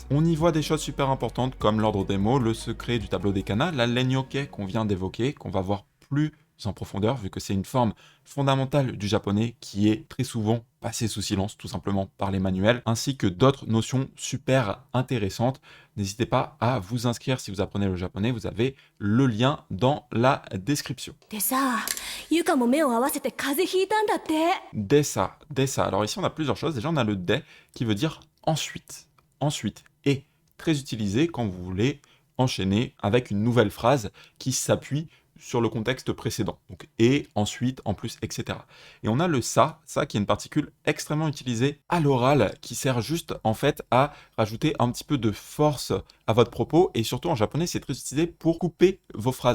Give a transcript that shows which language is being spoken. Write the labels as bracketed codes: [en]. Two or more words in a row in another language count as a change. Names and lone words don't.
[fr] On y voit des choses super importantes comme l'ordre des mots, le secret du tableau des kanas, la lenyoke qu'on vient d'évoquer, qu'on va voir plus en profondeur, vu que c'est une forme fondamentale du japonais qui est très souvent passée sous silence, tout simplement par les manuels, ainsi que d'autres notions super intéressantes. N'hésitez pas à vous inscrire si vous apprenez le japonais, vous avez le lien dans la description. [ja] でさ、ゆかも目を合わせて風邪ひいたんだって。 [fr] Dessa. Alors ici on a plusieurs choses. Déjà on a le de qui veut dire ensuite. Ensuite. Et très utilisé quand vous voulez enchaîner avec une nouvelle phrase qui s'appuie sur le contexte précédent. Donc et, ensuite, en plus, etc. Et on a le ça qui est une particule extrêmement utilisée à l'oral, qui sert juste en fait à rajouter un petit peu de force à votre propos, et surtout en japonais, c'est très utilisé pour couper vos phrases.